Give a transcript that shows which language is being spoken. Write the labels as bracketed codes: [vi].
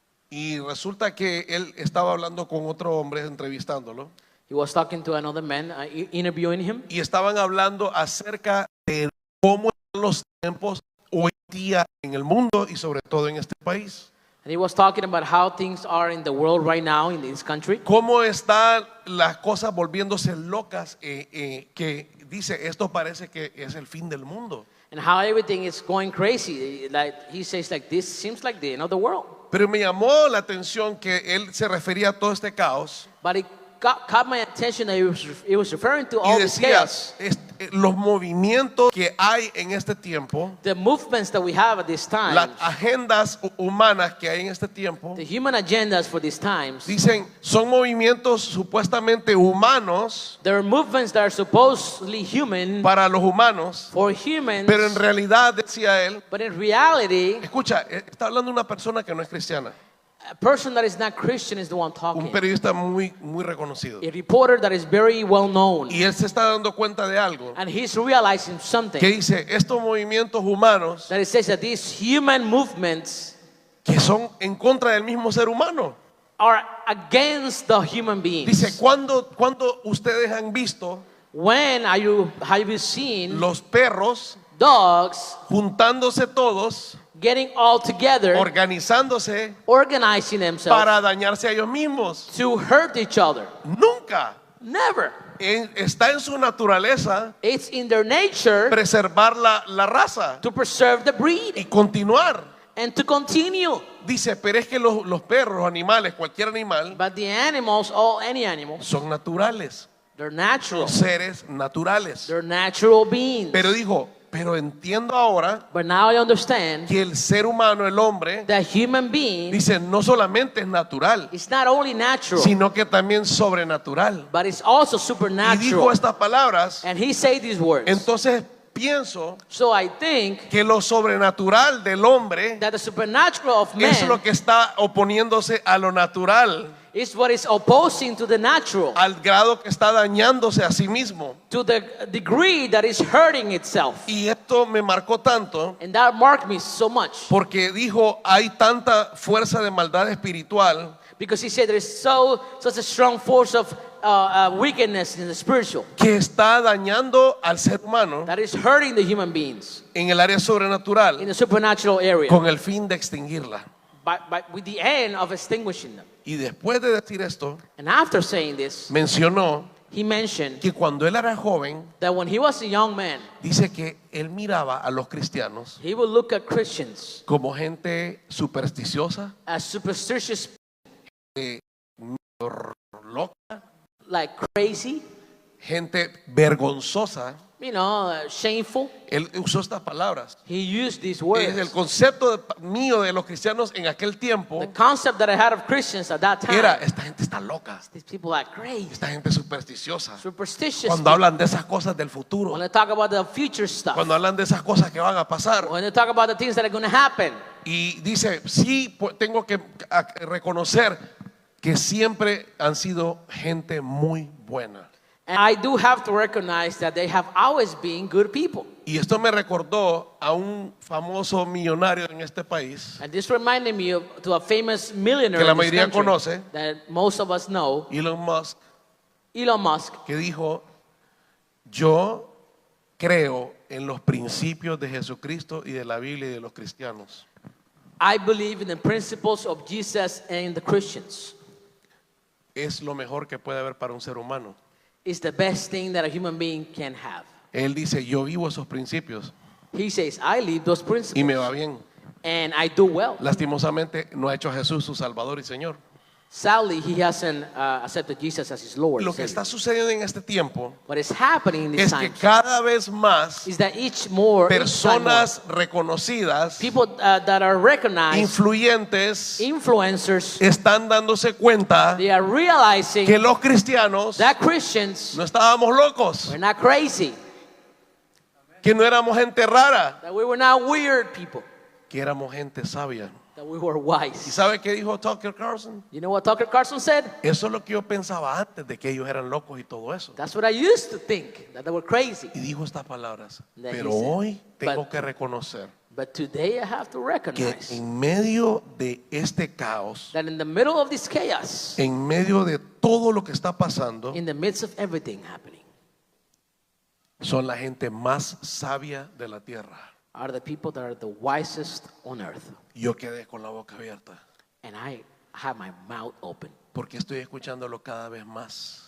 [es] Y resulta que él estaba hablando con otro hombre, entrevistándolo, [en] He was talking to another man, interviewing him, [es] y estaban hablando acerca de cómo están los tiempos hoy día en el mundo y sobre todo en este país. [en] and he was talking about how things are in the world right now in this country. [es] Cómo están las cosas volviéndose locas, que dice, esto parece que es el fin del mundo. [en] And how everything is going crazy. Like he says, like this seems like the end of the world. [es] Pero me llamó la atención que él se refería a todo este caos [en] But it caught my attention that he was referring to [es] y [en] all this [es] decía, [en] chaos. [es] los movimientos que hay en este tiempo, [en] The movements that we have at this time, [es] las agendas humanas que hay en este tiempo, [en] the human agendas for these times, [es] dicen, son movimientos supuestamente humanos [en] there are movements that are supposedly human [es] para los humanos, [en] for humans, [es] pero en realidad, decía él, [en] but in reality, [es] escucha, está hablando una persona que no es cristiana, [en] A person that is not Christian is the one [es] Un [en] talking. [es] periodista muy reconocido. [en] A reporter that is very well known. [es] Y él se está dando cuenta de algo. [en] And he's realizing something. [es] Que dice, estos movimientos humanos [en] That it says that these human movements [es] que son en contra del mismo ser humano. [en] are against the human beings. [es] Dice, ¿cuándo ustedes han visto [en] When have you seen [es] los perros [en] dogs [es] juntándose todos, [en] getting all together, [es] organizándose [en] organizing themselves [es] para dañarse a ellos mismos? [en] to hurt each other? [es] Nunca. [en] Never. [es] Está en su naturaleza [en] It's in their nature [es] preservar la raza [en] to preserve the [es] y [en] breed [es] continuar. [en] and to continue. [es] Dice, pero es que los perros, los animales, cualquier animal, [en] But the animals, any animals, [es] son naturales, [en] they're natural. [es] seres naturales. [en] They're natural beings. [es] Pero dijo, pero entiendo ahora [en] But now I understand [es] que el ser humano, el hombre, [en] that human being [es] dice, no solamente es natural, [en] is not only natural, [es] sino que también sobrenatural. [en] but it's also [es] Y dijo [en] supernatural. [es] estas palabras, [en] And he said these words. [es] entonces pienso [en] So I think [es] que lo sobrenatural del hombre [en] that the supernatural of [es] es lo [en] man [es] que está oponiéndose a lo natural, [en] is what is opposing to the natural, [es] al grado que está dañándose a sí mismo. [en] to the degree that is hurting itself. [es] Y esto me marcó tanto [en] And that marked me so much [es] porque dijo, hay tanta fuerza de maldad espiritual [en] because he said there is such a strong force of wickedness in the spiritual [es] que está dañando al ser humano [en] that is hurting the human beings [es] en el área [en] in [es] sobrenatural [en] the supernatural area [es] con el fin de extinguirla. [en] with the end of extinguishing them. [es] Y después de decir esto, [en] And after saying this, [es] mencionó [en] he mentioned [es] que cuando él era joven, [en] that when he was a young man, [es] dice que él miraba a los cristianos [en] he would look at Christians [es] como gente supersticiosa, [en] as superstitious, [es] loca, [en] like crazy, [es] gente vergonzosa. [en] shameful. [es] Él usó estas palabras. [en] He used these [es] Es [en] words. [es] el concepto mío de los cristianos en aquel tiempo [en] The concept that I had of Christians at that time, [es] era, esta gente está loca, [en] these people are crazy, [es] esta gente es supersticiosa. [en] superstitious. [es] Cuando hablan de esas cosas del futuro, [en] When they talk about the future stuff, [es] cuando hablan de esas cosas que van a pasar. [en] when they talk about the things that are going to happen. [es] Y dice, sí, tengo que reconocer que siempre han sido gente muy buena. [en] And I do have to recognize that they have always been good people. [es] Y esto me recordó a un famoso millonario en este país, [en] And this reminded me to a famous millionaire [es] que la [en] in this [es] mayoría [en] country [es] conoce, [en] that most of us know, [es] Elon Musk, [en] Elon Musk, [es] que dijo, yo creo en los principios de Jesucristo y de la Biblia y de los cristianos. [en] I believe in the principles of Jesus and the Christians. [es] Es lo mejor que puede haber para un ser humano. [en] It's the best thing that a human being can have. [es] Él dice, yo vivo esos principios [en] He says, I live those principles [es] y me va bien. [en] and I do well. [es] Lastimosamente no ha hecho a Jesús su Salvador y Señor. [en] Sadly, he hasn't accepted Jesus as his Lord. [es] Lo que está sucediendo en este tiempo [en] What is happening in this [es] es que [en] time [es] cada vez más [en] is that each time more, [es] personas reconocidas, [en] people that are recognized, [es] influyentes, [en] influencers, [es] están dándose cuenta [en] they are realizing [es] que los cristianos [en] that Christians [es] no estábamos locos, [en] were not crazy, [es] que no éramos gente rara, [en] that we were not weird people, [es] que éramos gente sabia. [en] that we were [es] ¿Y [en] wise. [es] sabe qué dijo Tucker Carlson? [en] You know what Tucker Carlson said? [es] Eso es lo que yo pensaba antes de que ellos eran locos y todo eso. [en] That's what I used to think, that they were crazy. [es] Y dijo estas palabras, [en] That he [es] pero [en] said, [es] hoy tengo [en] but- [es] que reconocer [en] But today I have to [es] que [en] recognize [es] en medio de este caos, [en] that in the middle of this chaos, [es] en medio de todo lo que está pasando, [en] in the midst of everything happening, [es] son la gente más sabia de la tierra. [en] are the people that are the wisest on earth. [es] Yo quedé con la boca abierta [en] And I have my mouth open [es] porque estoy escuchándolo cada vez más.